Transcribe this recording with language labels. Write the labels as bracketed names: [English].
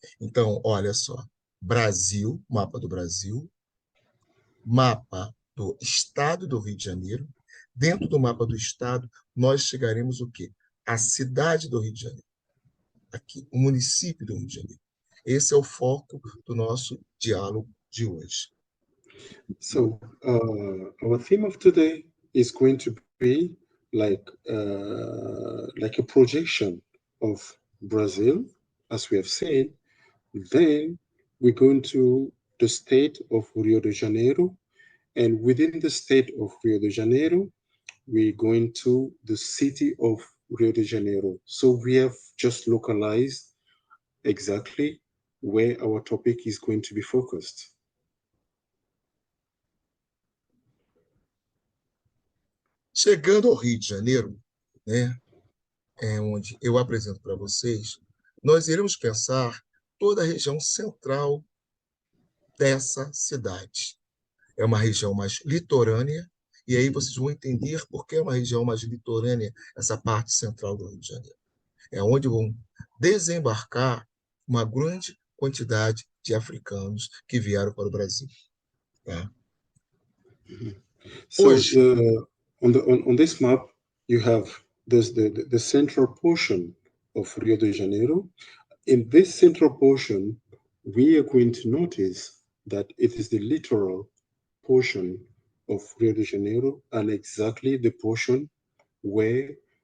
[Portuguese] Então, olha só, Brasil, mapa do Brasil, mapa do estado do Rio de Janeiro. Dentro do mapa do estado, nós chegaremos o quê? A cidade do Rio de Janeiro. Aqui, o município do Rio de Janeiro. Esse é o foco do nosso diálogo de hoje. [English] So our theme of today is going to be like a projection of Brazil, as we have seen. Then we go into the state of Rio de Janeiro, and within the state of Rio de Janeiro, we go into the city of Rio de Janeiro. So we have just localized exactly where our topic is going to be focused. [Portuguese] Chegando ao Rio de Janeiro, né, é onde eu apresento para vocês, nós iremos pensar toda a região central dessa cidade. É uma região mais litorânea, e aí vocês vão entender por que é uma região mais litorânea, essa parte central do Rio de Janeiro. É onde vão desembarcar uma grande quantidade de africanos que vieram para o Brasil. Tá? [English] So [Portuguese] Hoje, [English] on this map, you have the central portion of Rio de Janeiro. In this central portion, we are going to notice that it is the littoral portion of Rio de Janeiro and exactly the portion where